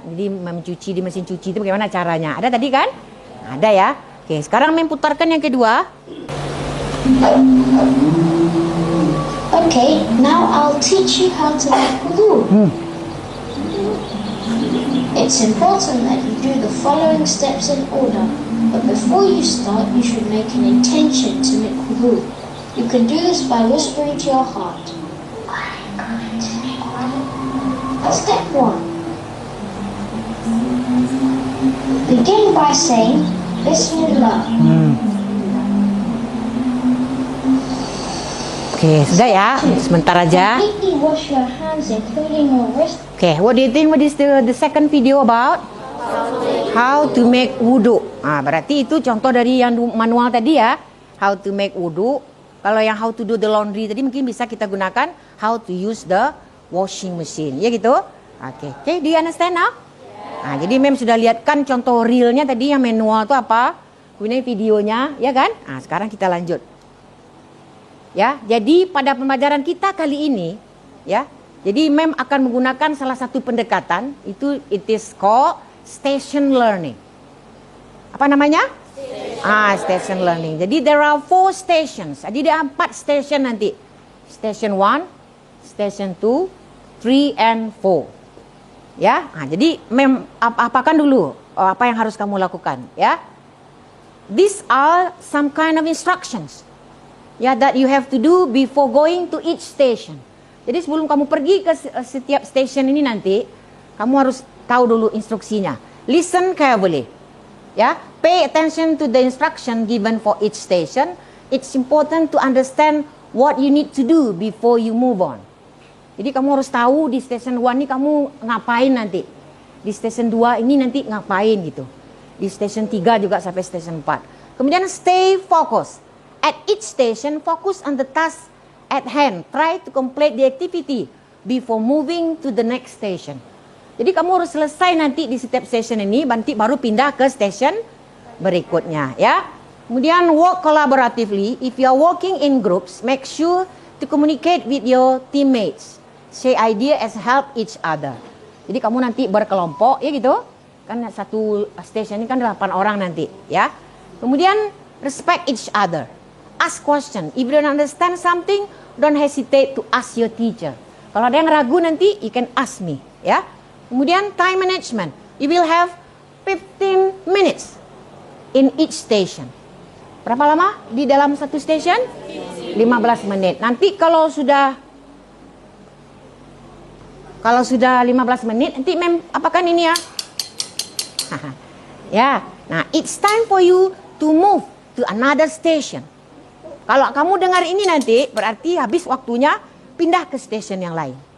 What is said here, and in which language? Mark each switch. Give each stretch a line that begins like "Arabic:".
Indonesian: Jadi mencuci di mesin cuci itu bagaimana caranya? Ada tadi kan? Ada ya. Oke, sekarang Mem putarkan yang kedua.
English: Okay, now I'll teach you how to make wudu. It's important that you do the following steps in order, but before you start, you should make an intention to make wudu. You can do this by whispering to your heart. Step 1. Begin by saying Bismillah.
Indonesian: Oke, sudah ya. Sebentar aja.
English: Completely wash your hands, including your wrist. Oke, what do you think? What is the second video about? How to make wudu.
Indonesian: Berarti itu contoh dari yang manual tadi ya.
English: How to make wudu.
Indonesian: Kalau yang
English: how to do the laundry
Indonesian: tadi mungkin bisa kita gunakan
English: how to use the washing machine.
Indonesian: Ya gitu.
English: Okay, do you understand now?
Indonesian: Jadi mem sudah lihat kan contoh realnya tadi yang manual itu apa? Kemudian videonya, ya kan? Sekarang kita lanjut. Ya, jadi pada pembelajaran kita kali ini, ya. Jadi mem akan menggunakan salah satu pendekatan itu
English: it is called station learning.
Indonesian: Apa namanya? Station learning.
English: Jadi there are 4 stations.
Indonesian: Jadi ada 4 station nanti. Station 1, station 2, 3 and 4. Ya. Jadi mem apakan dulu apa yang harus kamu lakukan, ya.
English: These are some kind of instructions. Ya, that you have to do before going to each station.
Indonesian: Jadi sebelum kamu pergi ke setiap station ini nanti, kamu harus tahu dulu instruksinya.
English: Listen carefully. Ya, pay attention to the instruction given for each station. It's important to understand what you need to do before you move on.
Indonesian: Jadi kamu harus tahu di station 1 ini kamu ngapain nanti. Di station 2 ini nanti ngapain gitu. Di station 3 juga sampai station 4.
English: Kemudian stay focused. At each station, focus on the task at hand. Try to complete the activity before moving to the next station.
Indonesian: Jadi kamu harus selesai nanti di setiap station ini, nanti baru pindah ke station berikutnya, ya.
English: Kemudian work collaboratively. If you are working in groups, make sure to communicate with your teammates. Share idea as help each other.
Indonesian: Jadi kamu nanti berkelompok, ya gitu. Kan satu station ini kan 8 orang nanti, ya.
English: Kemudian respect each other. Ask question. If you don't understand something, don't hesitate to ask your teacher.
Indonesian: Kalau ada yang ragu nanti,
English: you can ask me,
Indonesian: ya. Kemudian
English: time management. You will have 15 minutes in each station.
Indonesian: Berapa lama di dalam satu station? 15 menit. Nanti kalau sudah 15 menit, nanti apakan ini ya? Ya.
English: Nah, it's time for you to move to another station.
Indonesian: Kalau kamu dengar ini nanti, berarti habis waktunya pindah ke station yang lain.